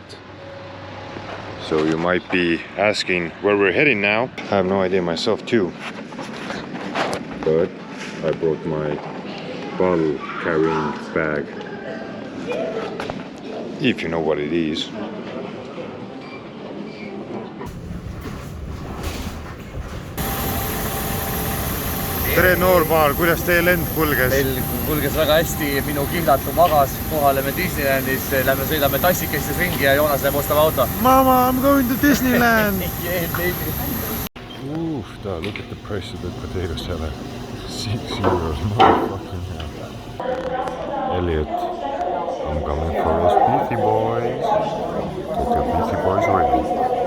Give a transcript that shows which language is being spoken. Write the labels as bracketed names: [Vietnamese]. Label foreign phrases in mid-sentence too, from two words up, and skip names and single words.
[English] So you might be asking where we're heading now. I have no idea myself too. But I brought my bottle carrying bag. If you know what it is. [Estonian] Tere Noormaal, kuidas teie lend kulges? Meil kulges väga hästi, minu kihlatu magas, kohaleme Disneylandis, lähme sõidame tassikestes ringi ja Joonas läheb ostab auto. [English] Mama, I'm going to Disneyland! Yeah, baby. Oof, look at the price of the potato salad. €6, motherfucking hell. Elliot, I'm coming for those beefy boys. Get your beefy boys ready.